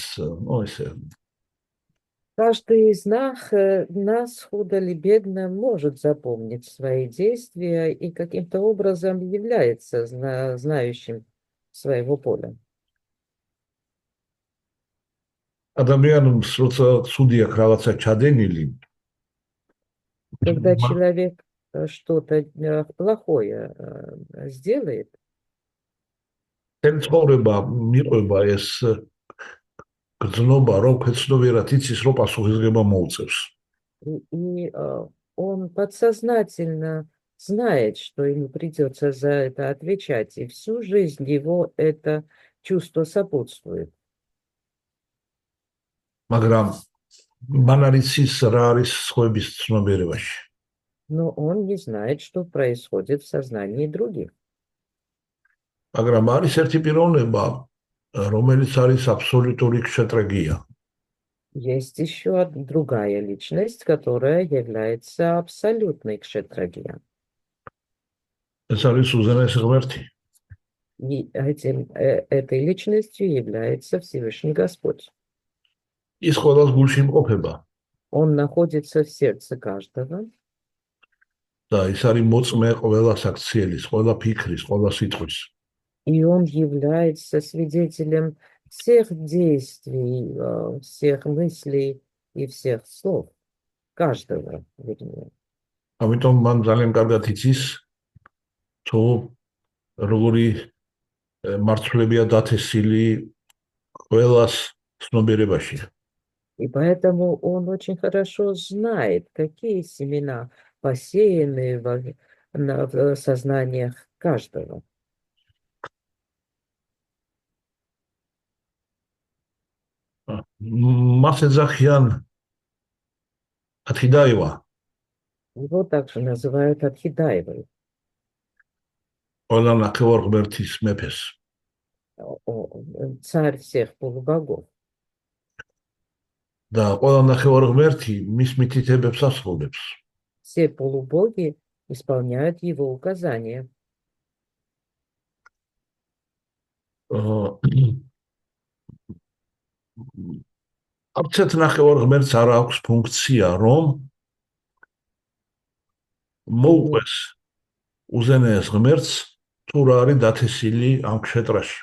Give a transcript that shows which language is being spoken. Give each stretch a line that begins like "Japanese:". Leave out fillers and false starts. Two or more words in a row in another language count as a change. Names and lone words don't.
Georgian: Ну, ესე.
Russian: Каждый из нас худо или бедно может запомнить свои действия и каким-то образом является знающим своего поля.
Georgian: ადამიანს როცა ცუდი აქვს რაღაცა ჩადენილი,
Russian: Когда человек что-то плохое сделает,
Georgian: ცხოვრება მიყვება ეს გრძნობა, რომ ქვეცნობიერად იცის, რომ პასუხისგება მოუწევს.
Russian: и он подсознательно знает, что ему придется за это отвечать, и всю жизнь его это чувство сопутствует.
Georgian: მაგრამ მან არ იცის რა არის სხვების ცნობიერებაში.
Russian: Но он не знает, что происходит в сознании других.
Georgian: მაგრამ არის ერთი პიროვნება, რომელიც არის აბსოლუტური кшетрагия.
Russian: Есть еще другая личность, которая является абсолютной кшетрагия.
Georgian: ეს არის უზენაესი ღმერთი.
Russian: И этой личностью является Всевышний Господь.
Georgian: ის ყველას გულში იმყოფება.
Russian: Он находится в сердце каждого.
Georgian: და ის არის მოწმე ყველა საქციელის, ყველა ფიქრის, ყველა სიტყვის.
Russian: И он является свидетелем всех действий, всех мыслей и всех слов. Каждого, вернее.
Georgian: ამიტომ მან ძალიან კარგად იცის, თუ როგორი მარცვლებია დათესილი ყველას ცნობიერებაში.
Russian: И поэтому он очень хорошо знает, какие семена посеяны в сознаниях каждого.
Georgian: მას ეძახიან ათიდაევა.
Russian: Его также называют Адхидаевой.
Georgian: ყველა ნახევარ ღმერთის მეფეს.
Russian: Царь всех полубогов.
Georgian: და ყველა ნახევარ ღმერთი მის მითითებებს ასრულებს.
Russian: Все полубоги исполняют его указания.
Georgian: აბცეთ ნახევარ ღმერთს არ აქვს ფუნქცია, რომ მოუყვეს უზენაეს ღმერთს თუ რა არის დათესილი ამ кшетрაში.